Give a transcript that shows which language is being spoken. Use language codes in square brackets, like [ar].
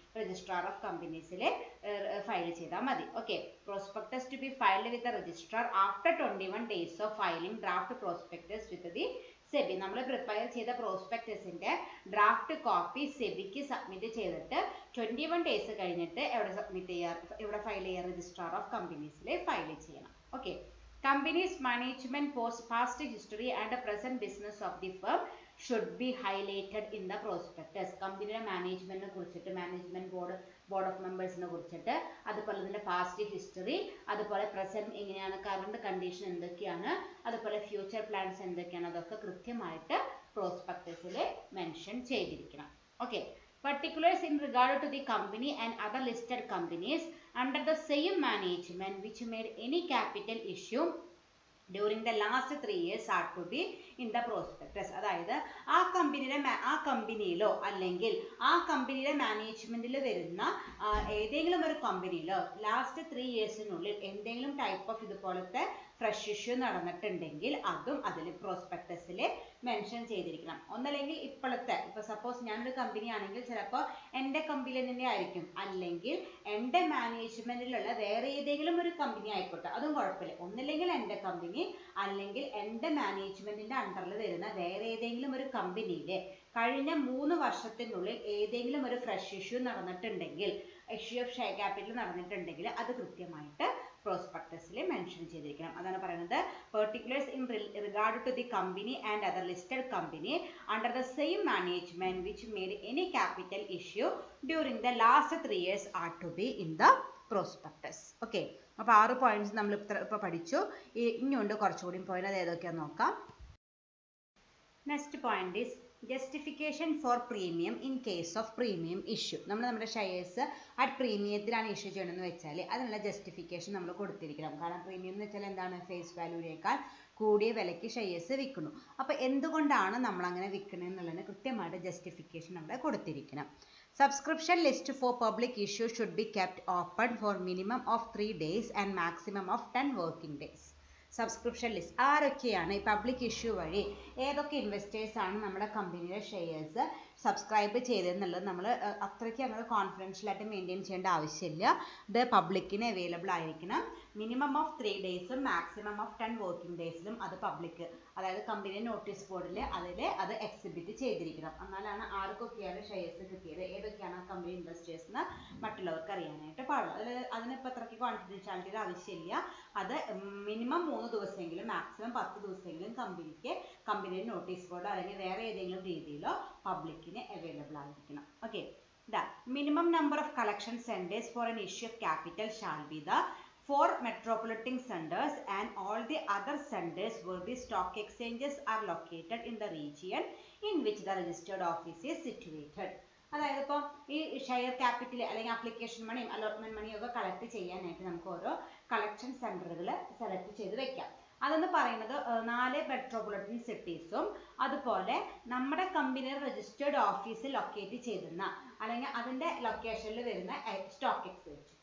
[ml] Registrar of കമ്പനീസിൽ file ചെയ്താൽ മതി. [en] Okay, prospectus to be filed with the registrar after 21 days of filing draft prospectus with the SEBI. [ml] നമ്മൾ prepare ചെയ്ത പ്രോസ്പെക്ടസിന്റെ draft copy സെബിക്ക് submit ചെയ്തിട്ട് 21 days കഴിഞ്ഞിട്ട് എവിടെ submit ചെയ്യുക, എവിടെ ഫയൽ ചെയ്യുക, രജിസ്ട്രാർ ഓഫ് കമ്പനീസിൽ ഫയൽ ചെയ്യണം. [en] Okay, company's management past history and the present business of the firm should be highlighted in the prospectus. [ml] കമ്പനിയുടെ മാനേജ്മെന്റിനെ കുറിച്ചിട്ട്, മാനേജ്മെന്റ് ബോർഡ് ഓഫ് മെമ്പേഴ്സിനെ കുറിച്ചിട്ട്, അതുപോലെ തന്നെ പാസ്റ്റ് ഹിസ്റ്ററി, അതുപോലെ പ്രസന്റ് എങ്ങനെയാണ്, കറണ്ട് കണ്ടീഷൻ എന്തൊക്കെയാണ്, അതുപോലെ ഫ്യൂച്ചർ പ്ലാൻസ് എന്തൊക്കെയാണ്, അതൊക്കെ കൃത്യമായിട്ട് പ്രോസ്പെക്ടസിൽ മെൻഷൻ ചെയ്തിരിക്കണം. [en] Okay, particulars in regard to the company and other listed companies under the same management which made any capital issue during the last 3 years are to be in the prospectus. [ml] അതായത് ആ കമ്പനിയിലോ അല്ലെങ്കിൽ ആ കമ്പനിയുടെ മാനേജ്മെന്റിൽ വരുന്ന ഏതെങ്കിലും ഒരു കമ്പനിയിലോ ലാസ്റ്റ് 3 yearsനുള്ളിൽ എന്തെങ്കിലും ടൈപ്പ് ഓഫ് ഇതുപോലത്തെ ഫ്രഷ് ഇഷ്യൂ നടന്നിട്ടുണ്ടെങ്കിൽ അതും അതിൽ പ്രോസ്പെക്ടസിൽ മെൻഷൻ ചെയ്തിരിക്കണം. ഒന്നല്ലെങ്കിൽ ഇപ്പൊ സപ്പോസ് ഞാനൊരു കമ്പനി ആണെങ്കിൽ ചിലപ്പോൾ എൻ്റെ കമ്പനി തന്നെ ആയിരിക്കും, അല്ലെങ്കിൽ എൻ്റെ മാനേജ്മെന്റിലുള്ള വേറെ ഏതെങ്കിലും ഒരു കമ്പനി ആയിക്കോട്ടെ, അതും കുഴപ്പമില്ല. ഒന്നില്ലെങ്കിൽ എൻ്റെ കമ്പനി അല്ലെങ്കിൽ എൻ്റെ മാനേജ്മെന്റിന്റെ അണ്ടറിൽ വരുന്ന വേറെ ഏതെങ്കിലും ഒരു കമ്പനിയിൽ കഴിഞ്ഞ 3 വർഷത്തിനുള്ളിൽ ഏതെങ്കിലും ഒരു fresh issue നടന്നിട്ടുണ്ടെങ്കിൽ, issue of share capital നടന്നിട്ടുണ്ടെങ്കിൽ അത് കൃത്യമായിട്ട് പ്രോസ്പെക്ടസിൽ മെൻഷൻ ചെയ്തിരിക്കണം. അതാണ് പറയുന്നത് [en] particulars in regard to the company and other listed company under the same management which made any capital issue during the last 3 years are to be in the prospectus. [ml] Okay, അപ്പോൾ 6 points നമ്മൾ ഇപ്പോൾ പഠിച്ചു. ഇനിയുണ്ട് കുറച്ചുകൂടി point, അത് ഏതൊക്കെയാണെന്ന് നോക്കാം. [en] Next point is justification for premium in case of premium issue. [ml] നമ്മുടെ ഷെയർസ് അറ്റ് പ്രീമിയത്തിലാണ് ഇഷ്യൂ ചെയ്യണമെന്ന് വെച്ചാൽ അതിനുള്ള ജസ്റ്റിഫിക്കേഷൻ നമ്മൾ കൊടുത്തിരിക്കണം. കാരണം പ്രീമിയം എന്ന് വെച്ചാൽ എന്താണ്, ഫേസ് വാല്യൂവിനേക്കാൾ കൂടിയ വിലയ്ക്ക് ഷെയർസ് വിൽക്കുന്നു. അപ്പോൾ എന്തുകൊണ്ടാണ് നമ്മൾ അങ്ങനെ വിൽക്കുന്നത് എന്നുള്ളതിന് കൃത്യമായിട്ട് ജസ്റ്റിഫിക്കേഷൻ അവിടെ കൊടുത്തിരിക്കണം. [en] Subscription list for public issue should be kept open for minimum of 3 days and maximum of 10 working days. [ml] Subscription list ആരൊക്കെയാണ് ഈ പബ്ലിക് ഇഷ്യൂ വഴി ഏതൊക്കെ ഇൻവെസ്റ്റേഴ്സ് ആണ് നമ്മുടെ കമ്പനിയുടെ ഷെയർസ് സബ്സ്ക്രൈബ് ചെയ്തതെന്നുള്ളത് നമ്മൾ അത്രയ്ക്ക് അങ്ങനെ കോൺഫിഡൻഷ്യൽ ആയിട്ട് മെയിൻറ്റെയിൻ ചെയ്യേണ്ട ആവശ്യമില്ല. ഇത് പബ്ലിക്കിന് അവൈലബിൾ ആയിരിക്കണം. Minimum of 3 daysഉം maximum of 10 working ഡേയ്സിലും അത് പബ്ലിക്, അതായത് കമ്പനി നോട്ടീസ് ബോർഡിൽ അത് എക്സിബിറ്റ് ചെയ്തിരിക്കണം. എന്നാലാണ് ആർക്കൊക്കെയാണ് ഷെയർസ് കിട്ടിയത്, ഏതൊക്കെയാണ് ആ കമ്പനി ഇൻവെസ്റ്റേഴ്സ് എന്ന് മറ്റുള്ളവർക്ക് അറിയാനായിട്ട് പാടുള്ളൂ. അതിനിപ്പോൾ അത്രയ്ക്ക് കോൺഫിഡൻഷ്യാലിറ്റിയുടെ ആവശ്യമില്ല. അത് മിനിമം 3 ദിവസമെങ്കിലും മാക്സിമം 10 ദിവസമെങ്കിലും കമ്പനിയുടെ നോട്ടീസ് ബോർഡോ അല്ലെങ്കിൽ വേറെ ഏതെങ്കിലും രീതിയിലോ പബ്ലിക്കിന് അവൈലബിൾ ആയിരിക്കണം. [en] Okay, the minimum number of collection centers for an issue of capital shall be the 4 metropolitan centers and all the other centers where the stock exchanges are located in the region in which the registered office is situated. [ml] അതായത് ഇപ്പോൾ ഈ share capital അല്ലെങ്കിൽ application മണിയും allotment മണിയും ഒക്കെ collect ചെയ്യാനായിട്ട് നമുക്ക് ഓരോ കളക്ഷൻ സെന്ററുകൾ സെലക്ട് ചെയ്ത് വെക്കാം. അതെന്ന് പറയുന്നത് 4 മെട്രോപൊളിറ്റൻ സിറ്റീസും അതുപോലെ നമ്മുടെ കമ്പനിയുടെ രജിസ്റ്റേർഡ് ഓഫീസ് ലൊക്കേറ്റ് ചെയ്യുന്ന അല്ലെങ്കിൽ അതിന്റെ ലൊക്കേഷനിൽ വരുന്ന സ്റ്റോക്ക് എക്സ്ചേഞ്ച്.